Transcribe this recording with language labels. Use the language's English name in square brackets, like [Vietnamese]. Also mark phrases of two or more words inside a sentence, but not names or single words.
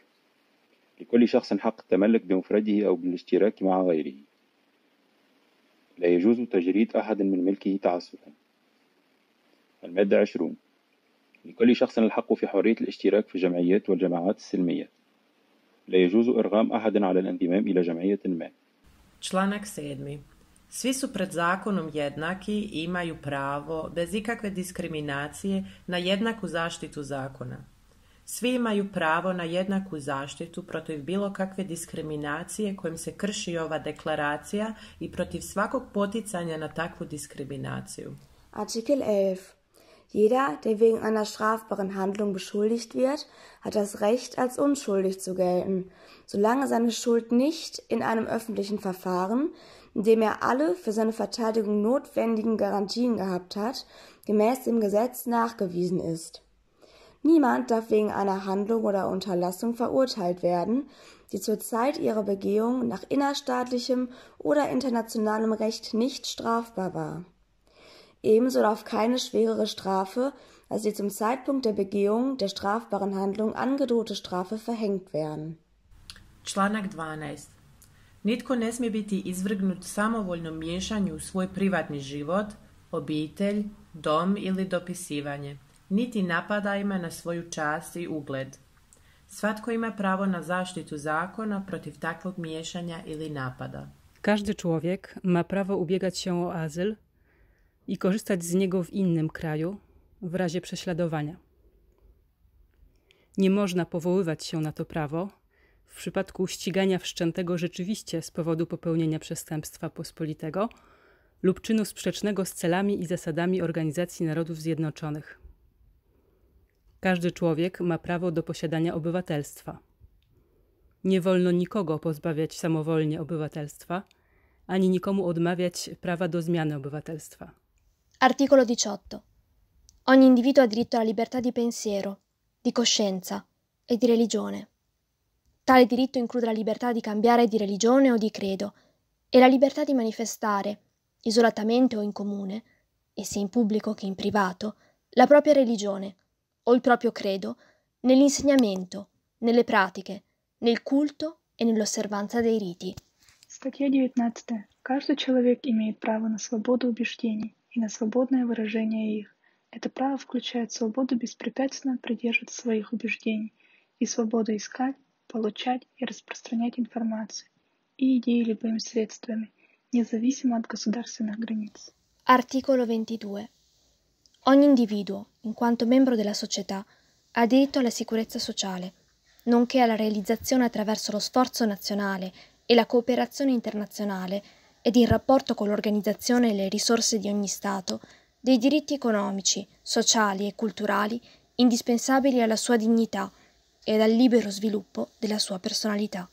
[Arabic] لكل شخص حق التملك بمفرده أو بالاشتراك مع غيره. لا يجوز تجريد أحد من ملكه تعسفا. المادة 20. لكل شخص الحق في حرية الاشتراك في الجمعيات والجماعات السلمية. لا يجوز إرغام أحد على الانضمام إلى جمعية ما. [Croatian] Članak 7. Svi su pred zakonom jednaki i imaju pravo, bez ikakve diskriminacije, na jednaku zaštitu zakona. Svi imaju pravo na jednaku zaštitu protiv bilo kakve diskriminacije kojim se krši ova deklaracija i protiv svakog poticanja na takvu diskriminaciju. [German] Artikel 11. Jeder, der wegen einer strafbaren Handlung beschuldigt wird, hat das Recht, als unschuldig zu gelten, solange seine Schuld nicht in einem öffentlichen Verfahren, in dem er alle für seine Verteidigung notwendigen Garantien gehabt hat, gemäß dem Gesetz nachgewiesen ist. Niemand darf wegen einer Handlung oder Unterlassung verurteilt werden, die zur Zeit ihrer Begehung nach innerstaatlichem oder internationalem Recht nicht strafbar war. Ebenso darf keine schwerere Strafe als die zum Zeitpunkt der Begehung der strafbaren Handlung angedrohte Strafe verhängt werden. [Croatian] Članak 12. Nitko ne smije biti izvrgnut samovoljnom miješanju u svoj privatni život, obitelj, dom ili dopisivanje, niti napadajima na svoju čast i ugled. Svatko ima pravo na zaštitu zakona protiv takvog miješanja ili napada. [Polish] Każdy człowiek ma prawo ubiegać się o azyl i korzystać z niego w innym kraju w razie prześladowania. Nie można powoływać się na to prawo w przypadku ścigania wszczętego rzeczywiście z powodu popełnienia przestępstwa pospolitego lub czynu sprzecznego z celami i zasadami Organizacji Narodów Zjednoczonych. Każdy człowiek ma prawo do posiadania obywatelstwa. Nie wolno nikogo pozbawiać samowolnie obywatelstwa, ani nikomu odmawiać prawa do zmiany obywatelstwa. [Italian] Articolo 18. Ogni individuo ha diritto alla libertà di pensiero, di coscienza e di religione. Tale diritto include la libertà di cambiare di religione o di credo e la libertà di manifestare, isolatamente o in comune, e sia in pubblico che in privato, la propria religione o il proprio credo nell'insegnamento, nelle pratiche, nel culto e nell'osservanza dei riti. [Russian] Статья 19. Каждый человек имеет право на свободу убеждений и на свободное выражение их. Это право включает свободу беспрепятственно придерживаться своих убеждений и свободу искать, получать и распространять информацию и идеи любыми средствами, независимо от государственных границ. [Italian] Articolo 22. Ogni individuo, in quanto membro della società, ha diritto alla sicurezza sociale, nonché alla realizzazione attraverso lo sforzo nazionale e la cooperazione internazionale ed in rapporto con l'organizzazione e le risorse di ogni Stato, dei diritti economici, sociali e culturali indispensabili alla sua dignità e al libero sviluppo della sua personalità.